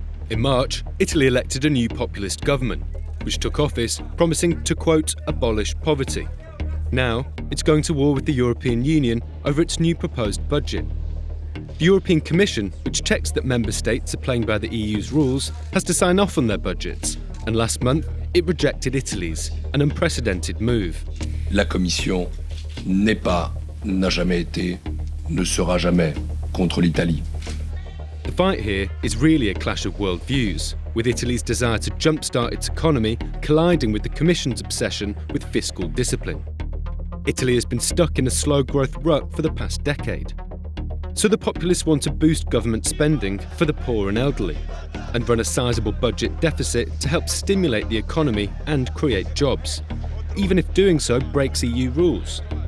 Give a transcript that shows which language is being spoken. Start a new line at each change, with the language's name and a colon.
English: In March, Italy elected a new populist government, which took office promising to, quote, abolish poverty. Now, it's going to war with the European Union over its new proposed budget. The European Commission, which checks that member states are playing by the EU's rules, has to sign off on their budgets, and last month, it rejected Italy's, an unprecedented move.
French: La Commission n'est pas, n'a jamais été, ne sera jamais contre l'Italie.
English: The fight here is really a clash of worldviews, with Italy's desire to jumpstart its economy colliding with the Commission's obsession with fiscal discipline. Italy has been stuck in a slow growth rut for the past decade. So the populists want to boost government spending for the poor and elderly, and run a sizable budget deficit to help stimulate the economy and create jobs, even if doing so breaks EU rules.